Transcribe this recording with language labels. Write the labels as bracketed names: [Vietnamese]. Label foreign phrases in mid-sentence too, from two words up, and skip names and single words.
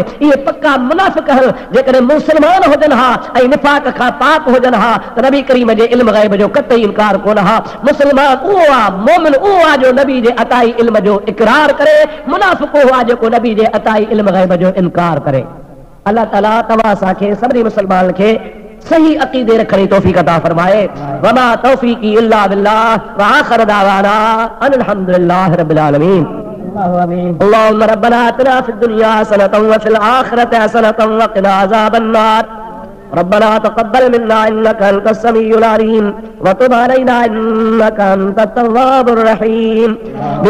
[Sindhi] इहे पक्का मुनाफ़िक़ आहिनि। जेकॾहिं मुस्लमान हुजनि हा ऐं निफ़ाक़ खां पाक हुजनि हा त नबी करीम जे इल्म ग़ैब जो कतई इनकार कोन हा। मुस्लमान उहो आहे, मोमिन उहो आहे जो नबी जे अताई इल्म जो इक़रार करे। मुनाफ़िक़ उहो आहे जेको नबी जे अताई इल्म ग़ैब जो इनकार करे। अल्लाह ताला तव्हां असांखे सभिनी मुस्लमान खे सही अक़ीदे रखण जी तौफ़ीक़ अता फरमाए। [Arabic] وما توفيقي إلا بالله وآخر دعوانا أن الحمد لله رب العالمين. اللهم ربنا آتنا في الدنيا حسنة وفي الآخرة حسنة وقنا عذاب النار. ربنا تقبل منا إنك أنت السميع العليم وتب علينا إنك أنت التواب الرحيم.